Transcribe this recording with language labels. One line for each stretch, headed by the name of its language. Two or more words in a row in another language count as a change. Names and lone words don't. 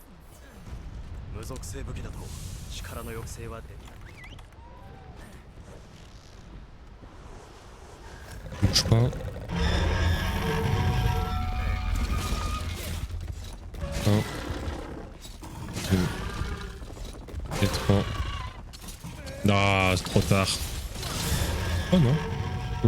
Japanese: 無属性武器だと力の抑制はできない。
French: Bouge pas. Un, deux, et trois. Ah, c'est trop tard. Oh non. Cool.